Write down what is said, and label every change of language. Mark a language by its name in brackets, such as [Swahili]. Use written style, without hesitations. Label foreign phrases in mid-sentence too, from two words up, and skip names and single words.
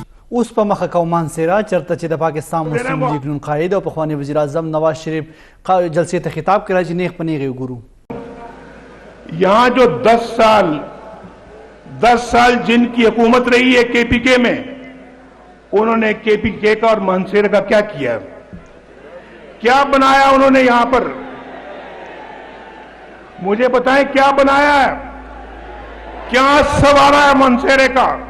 [Pashto] اوس په مخه کومان سیرا چرته چې د پاکستان مسلم لیگ نون قائد او پخوانی وزیر اعظم نواز شریف جلسے ته خطاب کړی چې نیغ پنیغه وګورو [Urdu] یہاں جو 10 سال جن کی حکومت رہی ہے کے پی کے میں، انہوں نے کے پی کے کا اور مانسہرہ کا کیا کیا، کیا بنایا انہوں نے یہاں پر? مجھے بتائیں کیا بنایا ہے، کیا سنوارا ہے مانسہرے کا?